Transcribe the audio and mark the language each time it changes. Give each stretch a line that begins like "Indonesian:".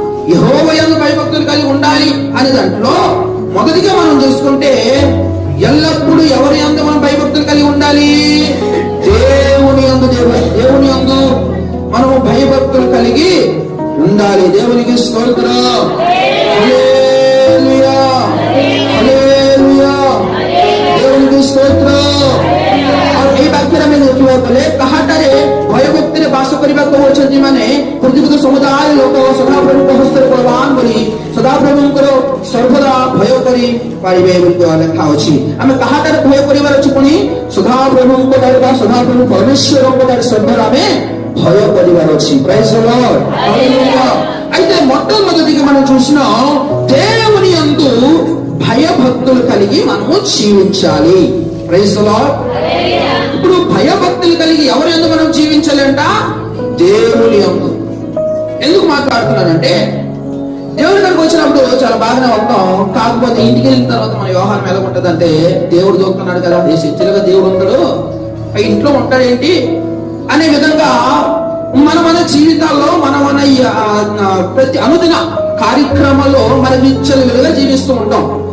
Telugu: యెహోవా యందు భయభక్తులు కలిగి ఉండాలి అనే దాంట్లో మొదటిగా మనం చూసుకుంటే, ఎల్లప్పుడూ ఎవరి యందు మనం భయభక్తులు కలిగి ఉండాలి? దేవుని యందు మనము భయభక్తులు కలిగి ఉండాలి। దేవునికి స్తోత్రం, హల్లెలూయా, హల్లెలూయా, దేవునికి స్తోత్రం।
Bangla: এই বাক্যের আমি
Odia: ଦେଖିବାକୁ ଗଲେ କାହାଠାରେ ଭୟଭକ୍ତିରେ ବାସ କରିବାକୁ ହଉଛନ୍ତି ମାନେ ପୃଥିବୀର ସମୁଦାୟ ଲୋକ ସଦାପ୍ରଭୁଙ୍କ ହସ୍ତରେ ବଳବାନ ବୋଲି ସଦାପ୍ରଭୁଙ୍କର ସର୍ବଦା ଭୟ କରି ପାରିବେ ବୋଲି ଲେଖା ଅଛି। ଆମେ କାହାଠାରେ ଭୟ କରିବାର ଅଛି? ପୁଣି ସଦାପ୍ରଭୁଙ୍କ ଠାରେ ବା ସଦାପ୍ରଭୁ ପରମେଶ୍ୱରଙ୍କ ଠାରେ ସର୍ବଦା ଆମେ భయ କରିବାର ଅଛି।
English: Praise the Lord, hallelujah.
Telugu: అయితే మొట్టమొదటిగా మనం చూసిన దేవుని యందు భయభక్తులు కలిగి మనము జీవించాలి।
English: Praise the Lord.
Telugu: ఇప్పుడు భయభక్తులు కలిగి ఎవరి యందు మనం జీవించాలంట? దేవుని యందు। ఎందుకు మాట్లాడుతున్నానంటే, దేవుడి దగ్గరికి వచ్చినప్పుడు చాలా బాగానే ఉంటాం, కాకపోతే ఇంటికి వెళ్ళిన తర్వాత మన వ్యవహారం ఎలా ఉంటది అంటే, దేవుడు దొరుకుతున్నాడు కదా, శక్తిగా దేవుడు ఉంటాడు, ఇంట్లో ఉంటాడేంటి అనే విధంగా మన జీవితాల్లో మన ప్రతి అనుదిన కార్యక్రమాల్లో మన విచ్చలవిడిగా జీవిస్తూ ఉంటాం।